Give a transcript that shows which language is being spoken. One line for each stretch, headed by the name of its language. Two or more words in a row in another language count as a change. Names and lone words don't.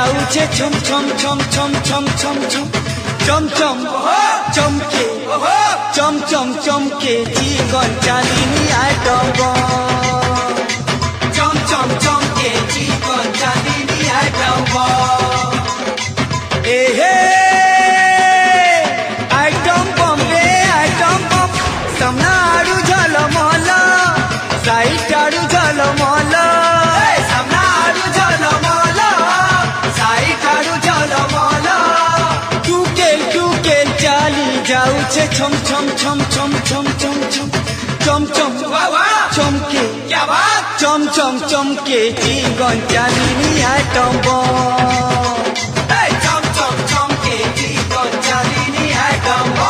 Odia: ଯାଉଛେ ଛମ ଛମ ଛମ ଛମ ଛମ ଛମ ଛମ ଚମ ଚମ ଚମକେ ଚମ ଚମ ଚମକେ ଜୀବନ ଚାନ୍ଦିନୀ ଆଇଟମ ଚମ ଚମ ଚମକେ ଜୀବନ ଚାନ୍ଦିନୀ ଆଇଟମ ଏ ହେ
English: item bomb
Odia: ରେ ଆଇଟମ ବମ ସାମନା ଆଡ଼ୁ ଝଲମଲ ସାଇଡ ଆଡ଼ୁ ଝଲମଲ ସାମନା ଆଡ଼ୁ ଝଲମଲ ସାଇଡ ଆଡ଼ୁ ଝଲମଲ ଟୁକେଲ ଟୁକେଲ ଚାଲି ଯାଉଛେ ଛମ ଛମ ଛମ ଛମ ଛମ ଛମ ଛମ ଚମ ଚମ ଚମକେ ଚମ ଚମ ଚମକେ ଜୀବନ ଚାନ୍ଦିନୀ ଆଇଟମ ଚମ ଚମ ଚମକେ ଜୀବନ ଚାନ୍ଦିନୀ ଆଇଟମ